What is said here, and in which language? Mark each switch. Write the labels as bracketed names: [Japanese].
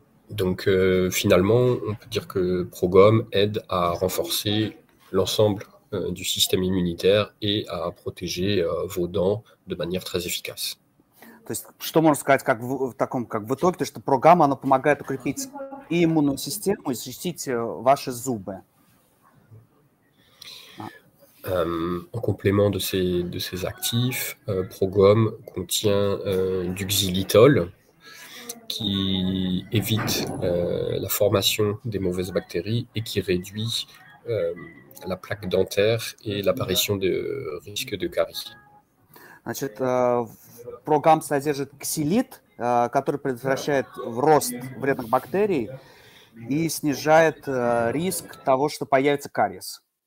[French] Donc finalement, on peut dire que Progom aide à renforcer l'ensemble du système immunitaire et à protéger vos dents de manière très efficace. [Russian] То есть, что можно сказать в итоге, то, что программа, она помогает укрепить и иммунную систему, и защитить ваши зубы. [French] En complément de ces actifs, Progom contient du xylitol qui évite la formation des mauvaises bactéries et qui réduit la plaque dentaire et l'apparition de risques de caries. [Russian] Значит, программ содержит ксилит, который предотвращает рост вредных бактерий и снижает риск того, что появится кариес.